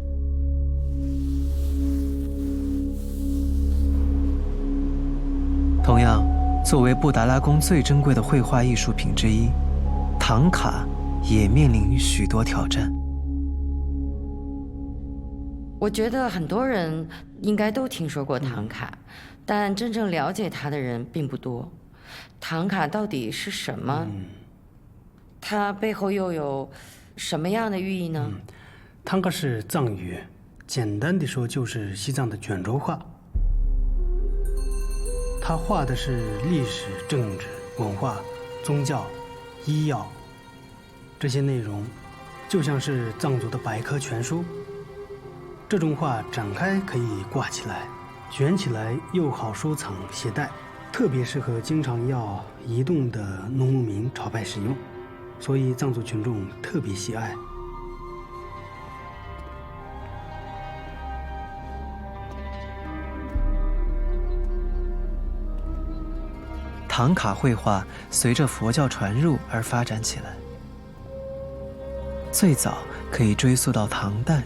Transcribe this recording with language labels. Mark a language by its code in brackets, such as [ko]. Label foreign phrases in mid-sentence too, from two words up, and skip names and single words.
[zh] 同樣，作為布達拉宮最珍貴的繪畫藝術品之一，唐卡也面臨許多挑戰。我覺得很多人應該都聽說過唐卡，但真正了解它的人並不多。唐卡到底是什麼？它背後又有什麼樣的寓意呢？唐卡是藏語，簡單地說就是西藏的卷軸畫。它畫的是歷史、政治、文化、宗教、醫藥這些內容，就像是藏族的百科全書。這種畫展開可以掛起來，捲起來又好收藏攜帶，特別適合經常要移動的農牧民朝拜使用，所以藏族群眾特別喜愛。唐卡繪畫隨着佛教傳入而發展起來，最早可以追溯到唐代。